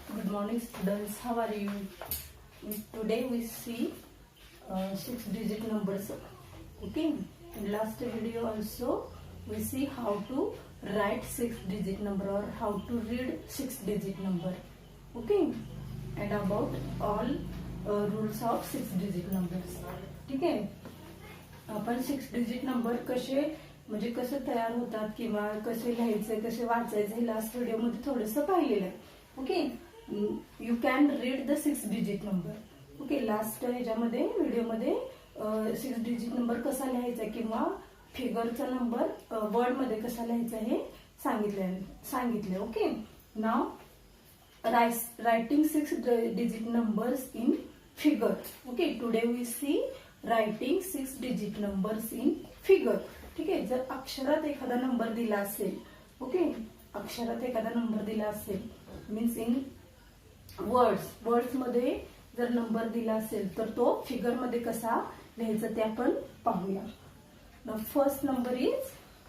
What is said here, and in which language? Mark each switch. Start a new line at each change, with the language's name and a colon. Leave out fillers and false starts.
English: morning students, how are you? Today we see 6-digit numbers. Okay, in last video also we see how to write 6-digit number or how to read 6-digit number. Okay, and about all rules of 6-digit numbers.
Marathi: ठीक आहे, आपण 6-digit number कसे तयार होतात किंवा कसे लिहायचे कसे वाचायचे हे लास्ट व्हिडिओ मध्ये थोडंसं पाहिलेलं आहे.
English: Okay, you can read the 6-digit number.
Marathi: Okay, last ह्याच्यामध्ये व्हिडिओमध्ये 6-digit नंबर कसा लिहायचा किंवा फिगरचा नंबर वर्ड मध्ये कसा लिहायचा हे सांगितलंय.
English: Okay, now writing 6-digit numbers in figure. Okay, today we see writing 6-digit numbers in figure.
Marathi: ठीक आहे, जर अक्षरात एखादा नंबर दिला असेल, ओके, अक्षरात एखादा नंबर दिला असेल
English: means in words
Marathi: मध्ये जर नंबर दिला असेल तर तो फिगर मध्ये कसा लिहायचा ते आपण पाहूया.
English: the first number is